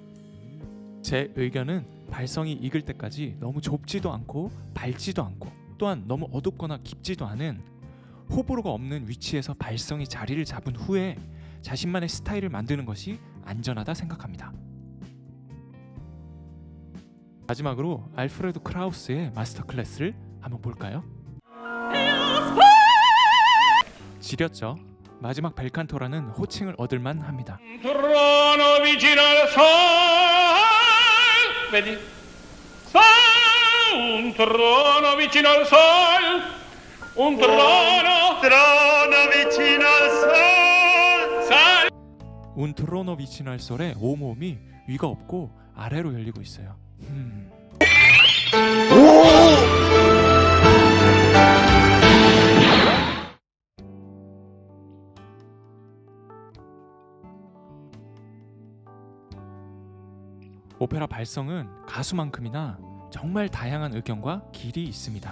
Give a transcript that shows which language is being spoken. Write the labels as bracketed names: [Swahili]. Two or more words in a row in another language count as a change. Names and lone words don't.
[Korean] 제 의견은 발성이 익을 때까지 너무 좁지도 않고 밝지도 않고 또한 너무 어둡거나 깊지도 않은 호불호가 없는 위치에서 발성이 자리를 잡은 후에 자신만의 스타일을 만드는 것이 안전하다 생각합니다. 마지막으로 알프레도 크라우스의 마스터 클래스를 한번 볼까요? 지렸죠? 마지막 벨칸토라는 호칭을 얻을만 합니다. [Italian] trono vicino al sol, vedi? Un trono vicino al sol, un trono vicino al sol, sal. [Korean] 운 트로노 비치날 솔의 오모음이 위가 없고 아래로 열리고 있어요. 오페라 발성은 가수만큼이나 정말 다양한 의견과 길이 있습니다.